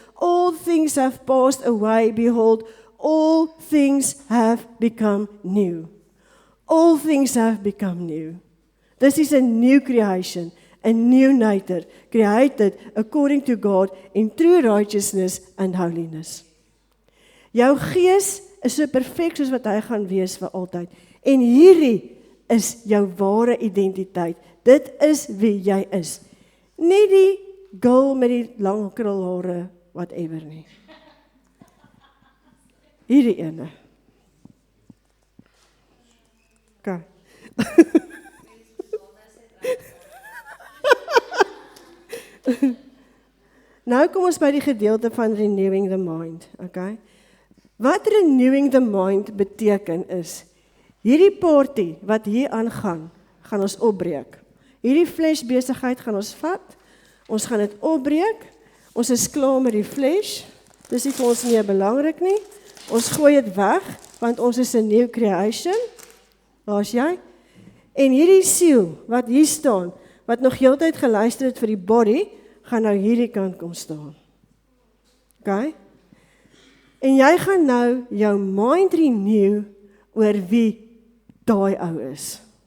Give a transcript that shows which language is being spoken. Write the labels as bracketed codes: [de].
[en] All things have passed away. Behold, all things have become new. All things have become new. This is a new creation, a new nature, created according to God in true righteousness and holiness. [af] Jou gees is so perfek soos wat hy gaan wees vir altyd. En hierdie is jou ware identiteit. Dit is wie jy is. Nie die girl met die lang krulhare, whatever nie. Hierdie ene. Okay. Nou kom ons by die gedeelte van [en] renewing the mind, [af] okay? Wat [en] renewing the mind [af] beteken is, hierdie party wat hier aangaan, gaan ons opbreek. Hierdie flesh besigheid gaan ons vat, ons gaan dit opbreek, ons is klaar met die flesh, dis nie vir ons nie belangrik nie, ons gooi dit weg, want ons is 'n new creation. Waar's jy? En hierdie siel, wat hier staan, wat nog heeltyd geluister het vir die body, gaan nou hierdie kant kom staan. Okay? En jy gaan nou jou mind renew oor wie daai ou is.